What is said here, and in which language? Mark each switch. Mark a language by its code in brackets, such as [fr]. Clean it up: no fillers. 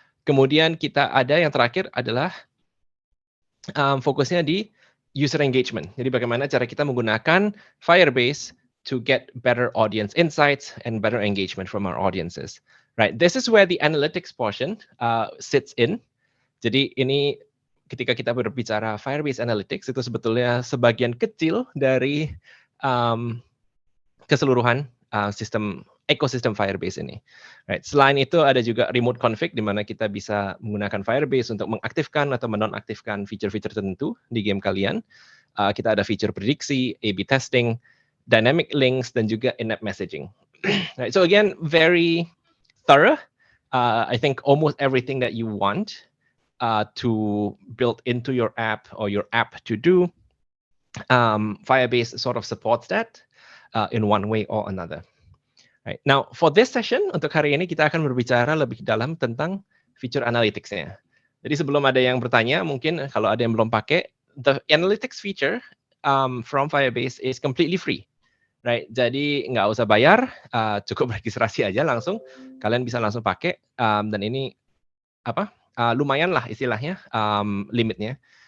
[id] Kemudian kita ada yang terakhir adalah fokusnya di user engagement. Jadi bagaimana cara kita menggunakan Firebase [en] to get better audience insights and better engagement from our audiences. Right, this is where the analytics portion sits in. [id] Jadi ini ketika kita berbicara Firebase Analytics itu sebetulnya sebagian kecil dari keseluruhan ekosistem Firebase ini. Right. Selain itu ada juga remote config di mana kita bisa menggunakan Firebase untuk mengaktifkan atau menonaktifkan fitur-fitur tertentu di game kalian. Kita ada fitur prediksi, A/B testing, dynamic links, dan juga in-app messaging. [en] Right, so again, very thorough. I think almost everything that you want to build into your app or your app to do, Firebase sort of supports that in one way or another. Right. Now, for this session, [id] untuk hari ini kita akan berbicara lebih dalam tentang feature analytics-nya. Jadi sebelum ada yang bertanya, mungkin kalau ada yang belum pakai, [en] the analytics feature from Firebase is completely free. [id] Right, jadi nggak usah bayar, cukup registrasi aja langsung, kalian bisa langsung pakai, dan ini lumayan lah istilahnya limitnya.